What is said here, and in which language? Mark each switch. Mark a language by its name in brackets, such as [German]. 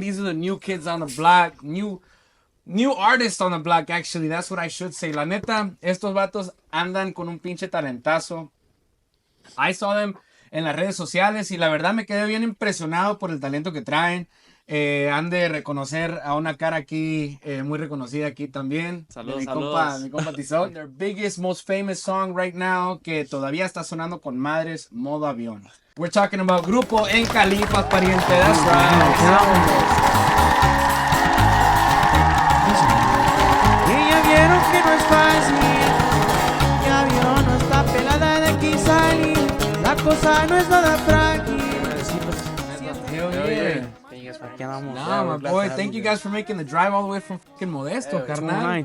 [English] These are the new kids on the block. New artists on the block, actually. That's what I should say. [Spanish] La neta, estos vatos andan con un pinche talentazo. [English] I saw them [Spanish] en las redes sociales y la verdad me quedé bien impresionado por el talento que traen. Han de reconocer a una cara aquí, muy reconocida aquí también. Saludos, Mi compa Tizoc. [English] Their biggest, most famous song right now, [Spanish] que todavía está sonando con madres, [English] Modo Avión. We're talking about Grupo En Califas, pariente. That's right. [Spanish] Y ya vieron que no es fácil, ya vieron, no está pelada de aquí salir, la cosa no es nada frágil. [English] Hell yeah. [Spanish] Aquí andamos. [English] Nah, my boy, thank you guys for making the drive all the way from fucking Modesto, carnal.